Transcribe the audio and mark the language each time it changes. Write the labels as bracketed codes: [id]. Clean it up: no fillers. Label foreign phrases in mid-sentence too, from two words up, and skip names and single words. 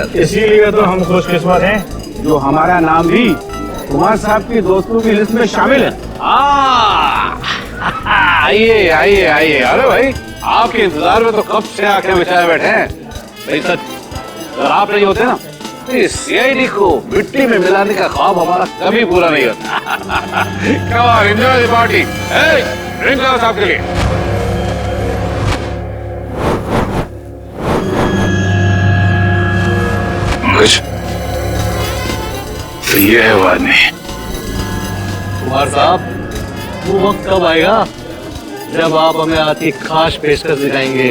[hi] इसीलिए तो हम खुशकिस्मत हैं जो हमारा नाम भी कुमार साहब की दोस्तों की लिस्ट में शामिल है। आइए आइए आइए। अरे भाई आपके इंतजार में तो कब से आंखें बिछाए बैठे हैं। भाई सच अगर आप नहीं होते ना तो सीआईडी को मिट्टी में मिलाने का ख्वाब हमारा कभी पूरा नहीं होता। [en] Come on, enjoy the party. Hey, drink [hi] लाओ साहब के लिए। कुछ तो ये है वादनी। कुमार साहब वो वक्त कब आएगा जब आप हमें आपकी खास पेशकश दिखाएंगे?